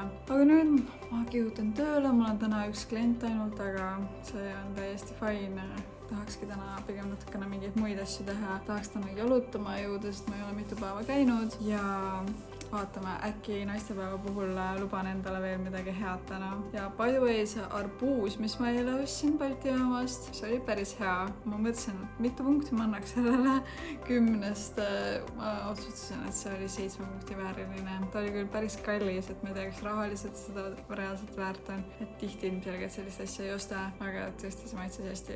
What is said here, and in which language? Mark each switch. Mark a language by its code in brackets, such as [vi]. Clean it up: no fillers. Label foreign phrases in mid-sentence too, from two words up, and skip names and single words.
[et] Aga nüüd ma kihutan tööle. Mul on täna üks klient ainult, aga see on täiesti fine. Tahakski täna pigem natukene mingeid muid asju teha. Tahaks täna jalutama jõuda, sest ma ei ole mitu päeva käinud ja vaatame, äkki naistepäeva puhul luban endale veel midagi head täna. [en] Ja by the way, [et] see arbuus, mis ma eile ostsin Balti jaamast, see oli päris hea. Ma mõtlesin, et mitu punkti ma annaks sellele 10-st. Ma otsustasin, et see oli 7 punkti vääriline. Ta oli küll päris kallis, et ma ei tea, kas rahaliselt seda reaalselt väärt on. Et tihti ilmselgelt sellist asja ei osta, aga tõesti see maitses hästi.